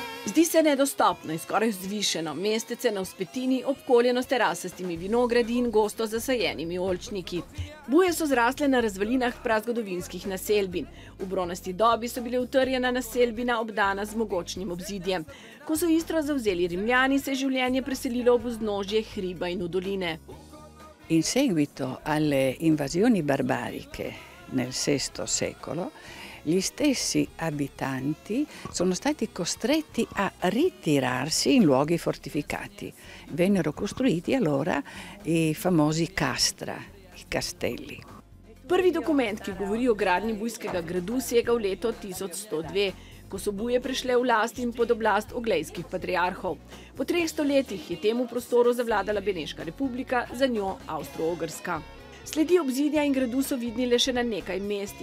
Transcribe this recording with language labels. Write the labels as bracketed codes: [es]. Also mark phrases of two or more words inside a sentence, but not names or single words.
[sl] Zdi se nedostopno in skoraj vzvišeno mestece na vzpetini, obkoljeno s terasastimi vinogradi in gosto zasajenimi oljčniki. Buje so zrasle na razvalinah prazgodovinskih naselbin. V bronasti dobi so bile utrjena naselbina obdana z mogočnim obzidjem. Ko so Istro zavzeli Rimljani, se je življenje preselilo ob vznožje hriba in v doline. [it] In seguito alle invasioni barbariche nel VI secolo, gli stessi abitanti sono stati costretti a ritirarsi in luoghi fortificati. Vennero costruiti allora i famosi castra, i castelli. [sl] Prvi dokument, ki govori o gradnji bujskega gradu, sega v leto 1102, ko so Buje prešle v last in pod oblast oglejskih patriarhov. Po 3 stoletjih je temu prostoru zavladala Beneška republika, za njo Avstro-Ogrska. Sledi obzidja in gradu so vidni le še na nekaj mestih.